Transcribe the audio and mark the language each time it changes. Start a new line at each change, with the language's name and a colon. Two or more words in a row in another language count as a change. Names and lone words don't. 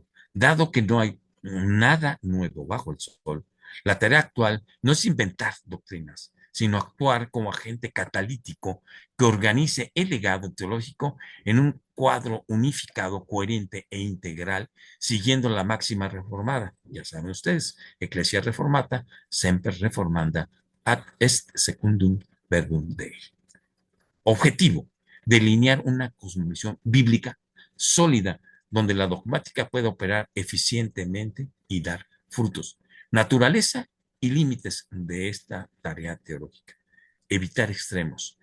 Spanish: Dado que no hay nada nuevo bajo el sol, la tarea actual no es inventar doctrinas, sino actuar como agente catalítico que organice el legado teológico en un cuadro unificado, coherente e integral, siguiendo la máxima reformada. Ya saben ustedes,
Latin: Ecclesia Reformata, semper reformanda, ad est secundum verbum Dei.
Spanish: Objetivo: delinear una cosmovisión bíblica sólida donde la dogmática puede operar eficientemente y dar frutos. Naturaleza y límites de esta tarea teológica. Evitar extremos.